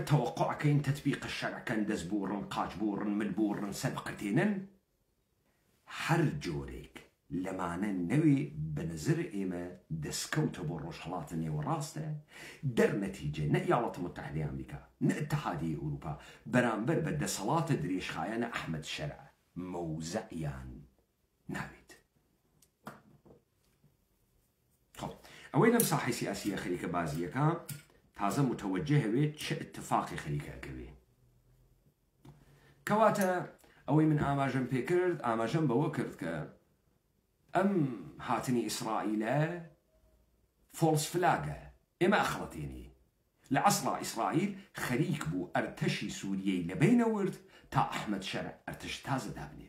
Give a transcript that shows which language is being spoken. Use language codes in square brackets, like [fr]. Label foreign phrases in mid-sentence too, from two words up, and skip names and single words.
[ckb] تەوەقوعەکەین تەتبیق شەرعەکەن دەست بوڕن قاچ بوڕن مل بوڕن سەر بقرتێنن هەر جۆرێک لەمانە نەوێ بەنظر ئێمە دەستکەوتە بۆ ڕۆژهەڵاتە نێوەڕاستە دەرنەتیجە نە ئیاڵەتە متحدەی ئەمریکا نە ئیتحادیە ئەوروپا بەرامبەر بە دەسەڵاتە درێژخایەنە ئەحمەد شەرع مەوزەعیان ناوێت. ئەوەی لەم ساحەی سیاسیە خەریکە بازیەکە تازە متوجه هەوێت [fa] چه اتفاقی [ckb] خەریکەکەوێ. کەواتە ئەوەی من ئاماژەم پێ کرد ئاماژەم بەوە کرد کە ئەم هاتنی ئیسرائیلە [en] false flag [ckb] ئێمە ئەخڵەتێنی لە عەسڵا ئیسرائیل خەریک بوو ئەرتەشی سووریەی لەبینەورد تا ئەحمەد شەرع ئەرتەش تازە دابنێت.